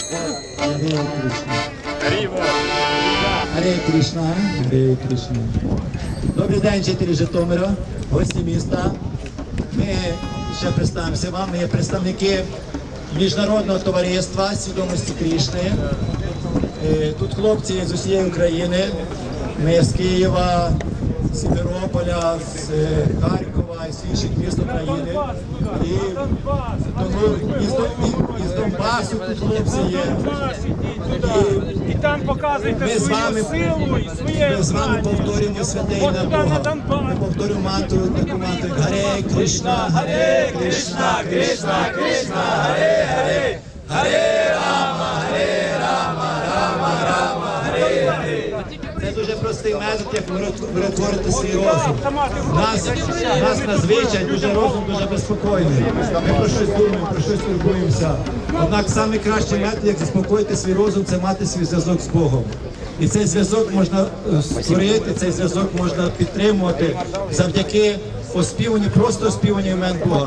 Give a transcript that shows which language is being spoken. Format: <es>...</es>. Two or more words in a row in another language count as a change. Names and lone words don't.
<uk>Харе Кришна. Харе Кришна. Добрий день, жителі Житомира, гості міста. Ми ще представимося вам. Ми є представники Міжнародного товариства свідомості Кришни. Тут хлопці з усієї України. Ми з Києва, з Сімферополя, з Харкова і з інших міст України. І тому із Донбасу тут хлопці є. І там показуйте Ми з свою вами, силу і своє ми з вами повторюємо святе ім'я Бога. Ми повторюємо мантру, таку мантру. Харе Кришна, Харе Кришна, Кришна, Кришна, Харе Харе, Харе Рама, Харе Рама, Рама, Рама, Харе Харе. Це дуже простий метод, як перетворити свій розум. Нас надзвичай дуже розум дуже безпокійний. Ми про щось думаємо, про щось турбуємося. Однак найкращий метод, як заспокоїти свій розум, це мати свій зв'язок з Богом. І цей зв'язок можна створити, цей зв'язок можна підтримувати завдяки оспіванню, просто оспіванню імен Бога.</uk>